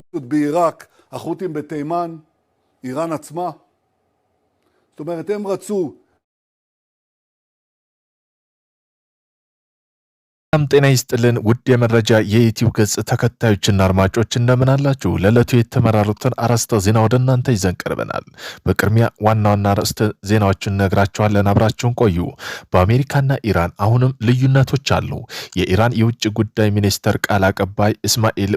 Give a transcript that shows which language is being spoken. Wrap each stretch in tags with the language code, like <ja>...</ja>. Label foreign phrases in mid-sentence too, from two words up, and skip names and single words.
<he>בעיראק, החות'ים בתימן, איראן עצמה. זאת אומרת, הם רצו</he> <am>ጤና ይስጥልን ውድ የመረጃ የዩቲዩብ ገጽ ተከታዮችና አድማጮች እንደምን አላችሁ? ለዕለቱ የተመራሩትን አርዕስተ ዜና ወደ እናንተ ይዘን ቀርበናል። በቅድሚያ ዋና ዋና አርዕስተ ዜናዎችን ነግራችኋለን። አብራችሁን ቆዩ። በአሜሪካና ኢራን አሁንም ልዩነቶች አሉ። የኢራን የውጭ ጉዳይ ሚኒስተር ቃል አቀባይ እስማኤል</am>